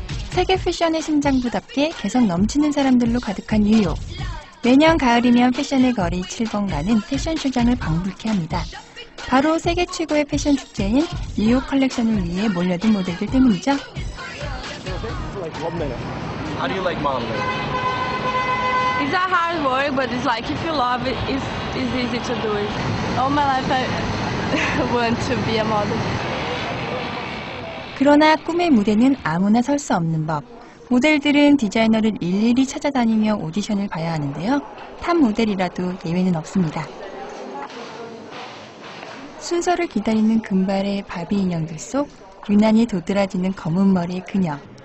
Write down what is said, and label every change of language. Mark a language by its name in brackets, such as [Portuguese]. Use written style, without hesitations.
[Korean] 세계 패션의 심장부답게 개성 넘치는 사람들로 가득한 뉴욕. 매년 가을이면 패션의 거리 7번가는 패션쇼장을 방불케 합니다. 바로 세계 최고의 패션 축제인 뉴욕 컬렉션을 위해 몰려든 모델들 때문이죠. [English] How do you like modeling? It's not hard work, but it's like if you love it, it's easy to do it. All my life I want to be a model. [Korean] 그러나 꿈의 무대는 아무나 설 수 없는 법. 모델들은 디자이너를 일일이 찾아다니며 오디션을 봐야 하는데요. 탑 모델이라도 예외는 없습니다. 순서를 기다리는 금발의 바비 인형들 속 유난히 도드라지는 검은 머리의 그녀.